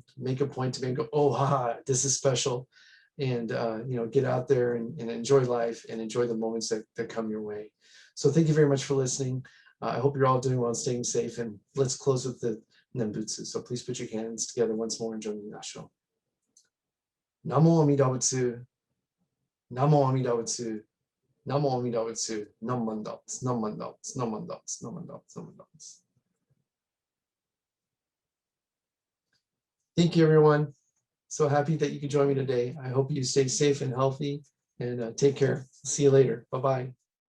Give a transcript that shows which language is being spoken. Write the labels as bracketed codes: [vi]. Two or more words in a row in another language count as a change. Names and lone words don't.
[en] Make a point to go, oh, ha, this is special. And, you know, get out there and enjoy life and enjoy the moments that come your way. So thank you very much for listening. I hope you're all doing well and staying safe. And let's close with the Nembutsu. So please put your hands together once more and join me in Asho. [ja] 南無阿弥陀仏。南無阿弥陀仏. 南無阿弥陀仏. Nam mandats, nam mandats, nam mandats, nam mandats, nam mandats. [en] Thank you, everyone. So happy that you could join me today. I hope you stay safe and healthy and take care. See you later. Bye-bye.